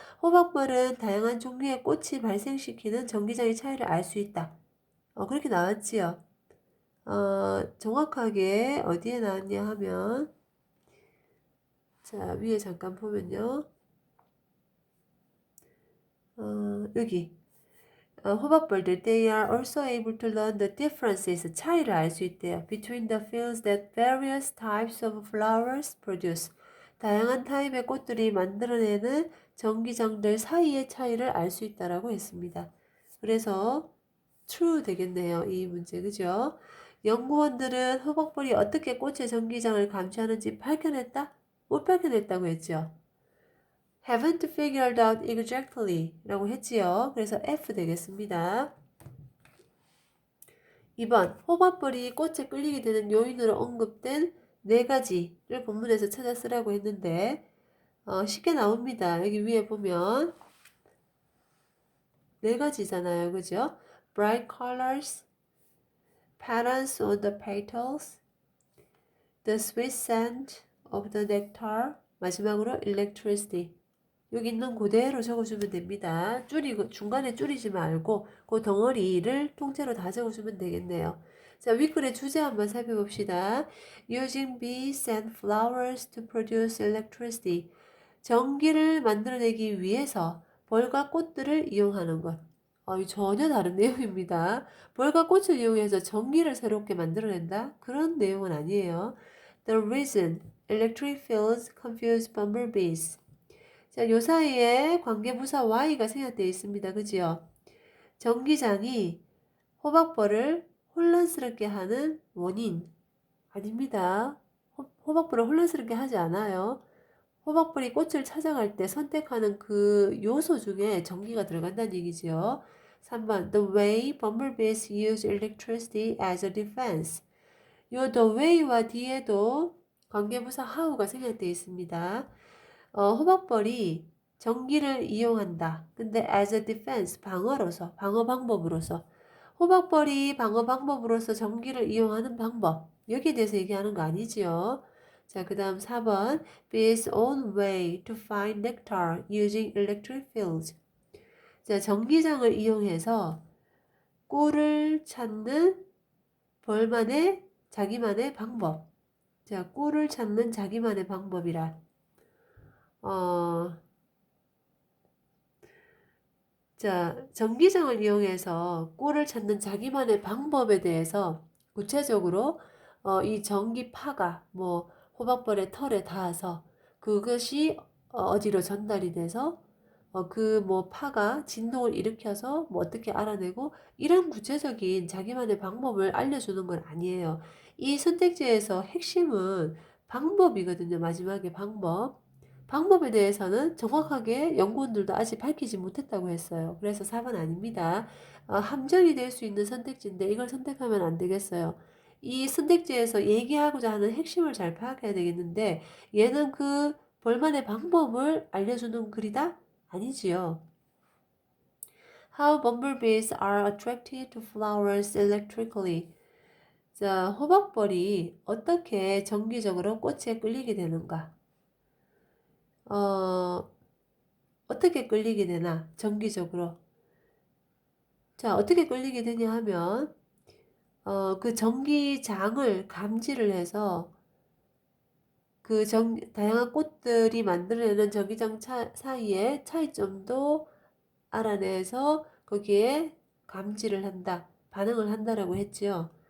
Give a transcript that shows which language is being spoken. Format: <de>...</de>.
<ko>호박벌은 다양한 종류의 꽃이 발생시키는 전기장의 차이를 알 수 있다. 그렇게 나왔지요. 정확하게 어디에 나왔냐 하면, 자, 위에 잠깐 보면요. 여기. 호박벌들</ko> <en>they are also able to learn the differences</en> <ko>차이를 알 수 있대요.</ko> <en>between the fields that various types of flowers produce.</en> <ko>다양한 타입의 꽃들이 만들어내는 전기장들 사이의 차이를 알 수 있다라고 했습니다. 그래서 true 되겠네요. 이 문제 그죠? 연구원들은 호박벌이 어떻게 꽃의 전기장을 감지하는지 발견했다? 못 발견했다고 했죠.</ko> <en>haven't figured out exactly</en> <ko>라고 했지요. 그래서 F 되겠습니다. 2번 호박벌이 꽃에 끌리게 되는 요인으로 언급된 네 가지를 본문에서 찾아 쓰라고 했는데 쉽게 나옵니다. 여기 위에 보면 네 가지잖아요. 그죠?</ko> <en>bright colors, patterns on the petals, the sweet scent of the nectar,</en> <ko>마지막으로</ko> <en>electricity.</en> <ko>여기 있는 그대로 적어주면 됩니다. 중간에 줄이지 말고 그 덩어리를 통째로 다 적어주면 되겠네요. 자, 윗글의 주제 한번 살펴봅시다.</ko> <en>Using bees and flowers to produce electricity.</en> <ko>전기를 만들어내기 위해서 벌과 꽃들을 이용하는 것. 전혀 다른 내용입니다. 벌과 꽃을 이용해서 전기를 새롭게 만들어낸다? 그런 내용은 아니에요.</ko> <en>The reason electric fields confuse bumblebees.</en> <ko>자, 요 사이에 관계부사 Y가 생략되어 있습니다. 그지요? 전기장이 호박벌을 혼란스럽게 하는 원인. 아닙니다. 호박벌을 혼란스럽게 하지 않아요. 호박벌이 꽃을 찾아갈 때 선택하는 그 요소 중에 전기가 들어간다는 얘기지요.</ko> <en>3번 The way bumblebees use electricity as a defense.</en> <ko>요 the way와 뒤에도 관계부사 how가 생략되어 있습니다. 호박벌이 전기를 이용한다. 근데 as a defense, 방어로서, 방어 방법으로서. 호박벌이 방어 방법으로서 전기를 이용하는 방법. 여기에 대해서 얘기하는 거 아니지요. 자, 그 다음 4번.</ko> <en>Bees own way to find nectar using electric fields.</en> <ko>자, 전기장을 이용해서 꿀을 찾는 벌만의 자기만의 방법. 자, 꿀을 찾는 자기만의 방법이라. 어, 자, 전기장을 이용해서 꿀을 찾는 자기만의 방법에 대해서 구체적으로 이 전기파가 뭐 호박벌의 털에 닿아서 그것이 어디로 전달이 돼서 그 뭐 파가 진동을 일으켜서 뭐 어떻게 알아내고 이런 구체적인 자기만의 방법을 알려주는 건 아니에요. 이 선택지에서 핵심은 방법이거든요. 마지막에 방법. 방법에 대해서는 정확하게 연구원들도 아직 밝히지 못했다고 했어요. 그래서 4번 아닙니다. 함정이 될 수 있는 선택지인데 이걸 선택하면 안 되겠어요. 이 선택지에서 얘기하고자 하는 핵심을 잘 파악해야 되겠는데 얘는 그 볼만의 방법을 알려주는 글이다? 아니지요.</ko> <en>How bumblebees are attracted to flowers electrically.</en> <ko>자, 호박벌이 어떻게 정기적으로 꽃에 끌리게 되는가? 어, 어떻게 끌리게 되나? 정기적으로. 자, 어떻게 끌리게 되냐 하면, 그 전기장을 감지를 해서 다양한 꽃들이 만들어내는 전기장 사이에 차이점도 알아내서 거기에 감지를 한다, 반응을 한다라고 했지요.</ko>